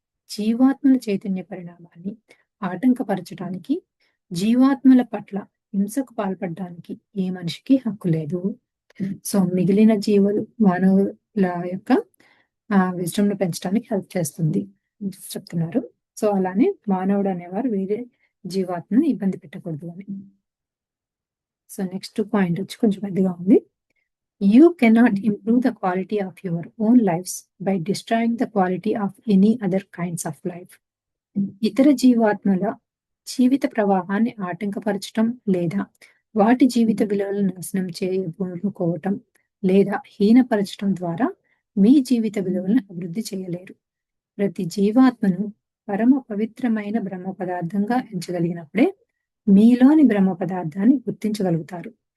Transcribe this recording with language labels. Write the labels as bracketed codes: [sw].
[te] జీవాత్మల చైతన్య పరిణామాన్ని ఆటంకపరచడానికి, జీవాత్మల పట్ల హింసకు పాల్పడడానికి ఏ మనిషికి హక్కు లేదు. సో మిగిలిన జీవులు మానవుల యొక్క విజ్డమ్ ను పెంచడానికి హెల్ప్ చేస్తుంది చెప్తున్నారు. సో అలానే మానవుడు అనేవారు వేరే జీవాత్మను ఇబ్బంది పెట్టకూడదు అని. సో నెక్స్ట్ పాయింట్ వచ్చి కొంచెం పెద్దగా ఉంది. [en] You cannot improve the quality of your own lives by destroying the quality of any other kinds of life. [te] ఇతర జీవాత్మల జీవిత ప్రవాహాన్ని ఆటంకపరచటం లేదా వాటి జీవిత విలువలను నాశనం చేయకోవటం లేదా హీనపరచటం ద్వారా మీ జీవిత విలువలను అభివృద్ధి చేయలేరు. ప్రతి జీవాత్మను పరమ పవిత్రమైన బ్రహ్మ పదార్థంగా ఎంచగలిగినప్పుడే మీలోని బ్రహ్మ పదార్థాన్ని గుర్తించగలుగుతారు.